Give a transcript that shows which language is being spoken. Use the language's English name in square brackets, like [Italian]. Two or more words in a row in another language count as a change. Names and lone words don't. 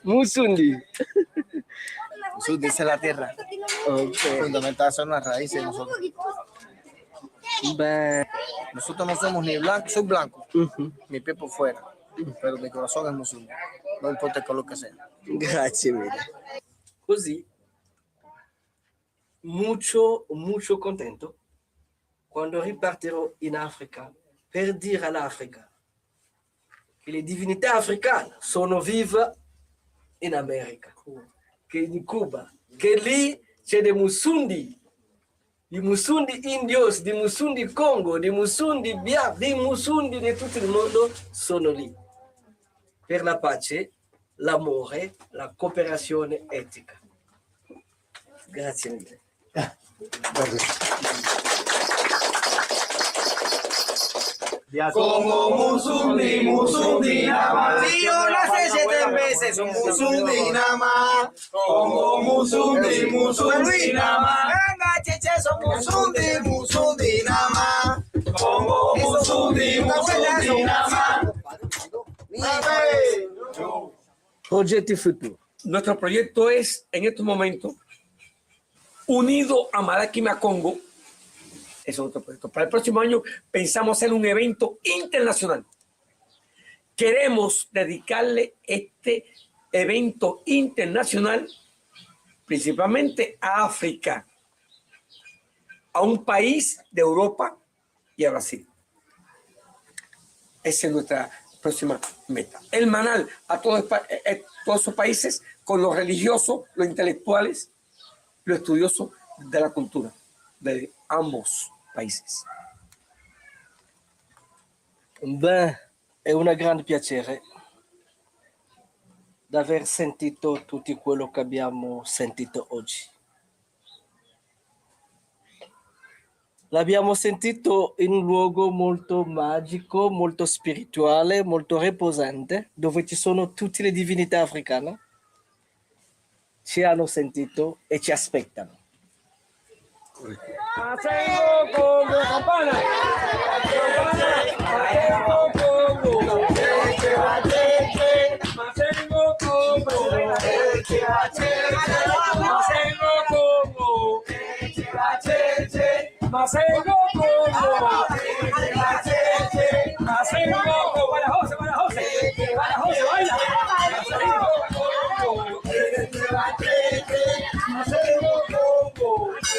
[Spanish] Musundi. Musundi, esa es la tierra. Ok. Fundamental son las raíces de nosotros. Beh, Nosotros no somos ni blancos, soy blanco. ujú. Mi pie por fuera. Pero mi corazón es musundi. No importa el color que sea. [Italian] Grazie mille. Così, molto contento quando ripartirò in Africa per dire all'Africa che le divinità africane sono vive in America, che in Cuba, che lì c'è dei Musundi, di Musundi indios, di Musundi Congo, di Musundi Bia, di Musundi di tutto il mondo sono lì per la pace, l'amore, la cooperazione etica. Grazie mille. [Spanish] Como musundi, musundi nada más. Si yo nací 7 veces, soy musundi nada más. Como musundi, musundi nada más. Venga, cheche, son musundi, musundi nada más. Como musundi, musundi nada más. [Italian] Progetti futuri. [Spanish] Nuestro proyecto es, en estos momentos, unido a Madaquima Congo. Eso es otro proyecto. Para el próximo año pensamos hacer un evento internacional. Queremos dedicarle este evento internacional principalmente a África, a un país de Europa y a Brasil. Esa es nuestra próxima meta. Hermanar a todos esos países con los religiosos, los intelectuales, los estudiosos de la cultura de ambos países. [Italian] Beh, è un grande piacere di aver sentito tutto quello che abbiamo sentito oggi. L'abbiamo sentito in un luogo molto magico, molto spirituale, molto riposante, dove ci sono tutte le divinità africane. Ci hanno sentito e ci aspettano. [Spanish] Masengo Congo, campana. Masengo Congo. Masengo Congo. Masengo Congo. Masengo Congo. Masengo Congo. Para José, para José. Para José, baila. Masengo Congo. Masengo Congo.